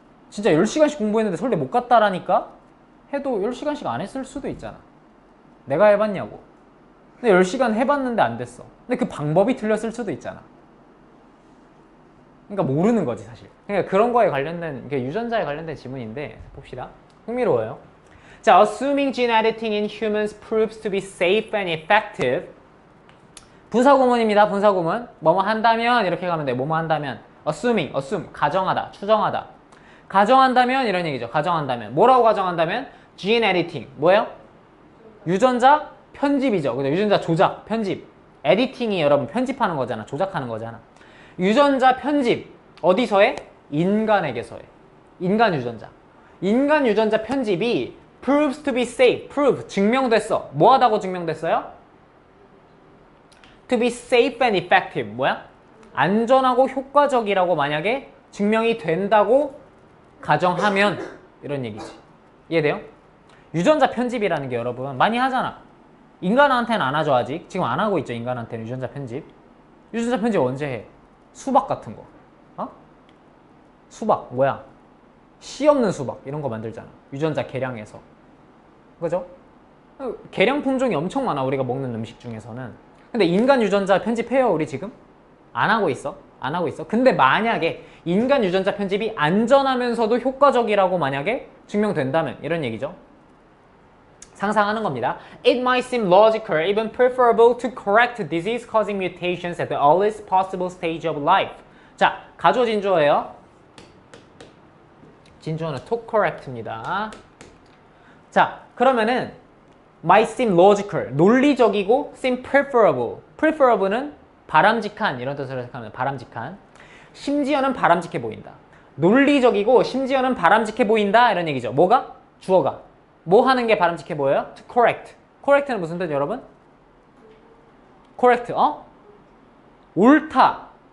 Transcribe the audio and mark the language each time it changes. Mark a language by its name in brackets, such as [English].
[Korean] 진짜 10시간씩 공부했는데 서울대 못 갔다라니까? 해도 10시간씩 안 했을 수도 있잖아. 내가 해봤냐고. 근데 10시간 해봤는데 안 됐어. 근데 그 방법이 틀렸을 수도 있잖아. 그러니까 모르는 거지 사실. 그러니까 그런 거에 관련된, 유전자에 관련된 지문인데 봅시다. 흥미로워요. [English] 자, assuming gene editing in humans proves to be safe and effective. [Korean] 분사구문입니다. 분사구문. 뭐뭐 한다면 이렇게 가면 돼. 뭐뭐 한다면. assuming, assume, 가정하다, 추정하다. 가정한다면 이런 얘기죠. 가정한다면. 뭐라고 가정한다면? gene editing. 뭐예요? 유전자 편집이죠. 그죠? 유전자 조작, 편집. 에디팅이 여러분 편집하는 거잖아. 조작하는 거잖아. 유전자 편집. 어디서 해? 인간에게서 해. 인간 유전자. 인간 유전자 편집이 [English] proves to be safe. [Korean] prove. 증명됐어. 뭐 하다고 증명됐어요? [English] to be safe and effective. [Korean] 뭐야? 안전하고 효과적이라고 만약에 증명이 된다고 가정하면 이런 얘기지. 이해돼요? 유전자 편집이라는 게 여러분 많이 하잖아. 인간한테는 안 하죠 아직. 지금 안 하고 있죠. 인간한테는 유전자 편집. 유전자 편집 언제 해? 수박 같은 거. 어? 수박 뭐야? 씨 없는 수박 이런 거 만들잖아. 유전자 개량해서. 그죠? 개량 품종이 엄청 많아. 우리가 먹는 음식 중에서는. 근데 인간 유전자 편집해요 우리 지금? 안 하고 있어. 안 하고 있어. 근데 만약에 인간 유전자 편집이 안전하면서도 효과적이라고 만약에 증명된다면 이런 얘기죠. 상상하는 겁니다. [English] It might seem logical, even preferable to correct disease-causing mutations at the earliest possible stage of life. [Korean] 자, 가조 진주어예요. 진주어는 to correct입니다. 자, 그러면은 [English] might seem logical, [Korean] 논리적이고 [English] seem preferable. [Korean] preferable는 바람직한 이런 뜻으로 생각하면 바람직한. 심지어는 바람직해 보인다. 논리적이고 심지어는 바람직해 보인다 이런 얘기죠. 뭐가? 주어가. 뭐 하는 게 바람직해 보여요? To correct. correct는 무슨 뜻 여러분? correct. 옳다.